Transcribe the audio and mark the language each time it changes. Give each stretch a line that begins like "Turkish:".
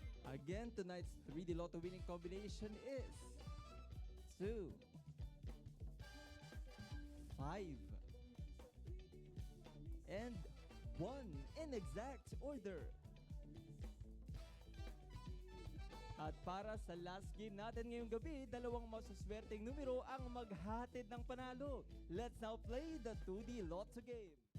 English: Again, tonight's 3D Lotto winning combination is 2, 5, and 1 in exact order.
Filipino: At para sa last game natin ngayong gabi, dalawang masuswerteng numero ang maghahatid ng panalo.
English: Let's now play the 2D Lotto game.